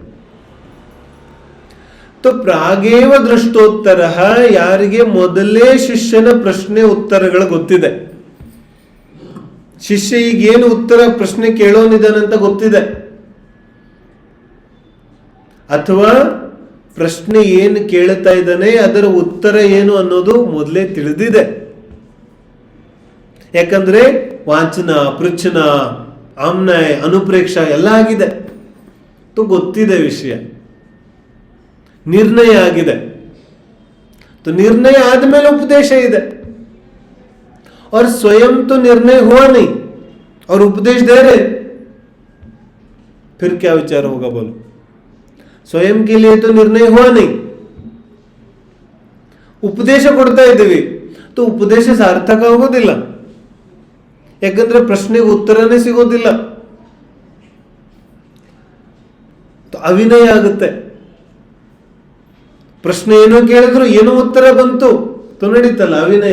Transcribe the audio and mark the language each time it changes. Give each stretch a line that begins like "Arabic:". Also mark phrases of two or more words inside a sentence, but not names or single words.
Kannada: तो ಪ್ರಾಗೇವ ದೃಷ್ಟೋತ್ತರ, ಯಾರಿಗೆ ಮೊದಲೇ ಶಿಷ್ಯನ ಪ್ರಶ್ನೆ ಉತ್ತರಗಳು ಗೊತ್ತಿದೆ, ಶಿಷ್ಯ ಈಗೇನು ಉತ್ತರ ಪ್ರಶ್ನೆ ಕೇಳೋನಿದ್ದಾನಂತ ಗೊತ್ತಿದೆ, ಅಥವಾ ಪ್ರಶ್ನೆ ಏನು ಕೇಳ್ತಾ ಇದ್ದಾನೆ ಅದರ ಉತ್ತರ ಏನು ಅನ್ನೋದು ಮೊದಲೇ ತಿಳಿದಿದೆ. ಯಾಕಂದ್ರೆ ವಾಂಚನ, ಪೃಚ್ಛನ, ಆಮ್ನಯ, ಅನುಪ್ರೇಕ್ಷ ಎಲ್ಲ ಆಗಿದೆ. तो ಗೊತ್ತಿದೆ ವಿಷಯ, ನಿರ್ಣಯ ಆಗಿದೆ. तो निर्णय आदಮೇಲೆ उपदेश ಇದೆ.
Hindi: और स्वयं तो निर्णय हुआ नहीं और उपदेश दे रहे, फिर क्या विचार होगा बोलो? ಸ್ವಯಂ के लिए तो निर्णय हुआ नहीं,
Kannada: ಉಪದೇಶ ಕೊಡ್ತಾ ಇದ್ದೀವಿ. तो ಉಪದೇಶ ಸಾರ್ಥಕ ಆಗೋದಿಲ್ಲ, ಯಾಕಂದ್ರೆ ಪ್ರಶ್ನೆಗೆ ಉತ್ತರನೇ ಸಿಗೋದಿಲ್ಲ. तो ಅವಿನಯ ಆಗುತ್ತೆ. ಪ್ರಶ್ನೆ ಏನೋ ಕೇಳಿದ್ರು ಏನೋ ಉತ್ತರ ಬಂತು, तो ನಡೀತಲ್ಲ ಅವಿನಯ.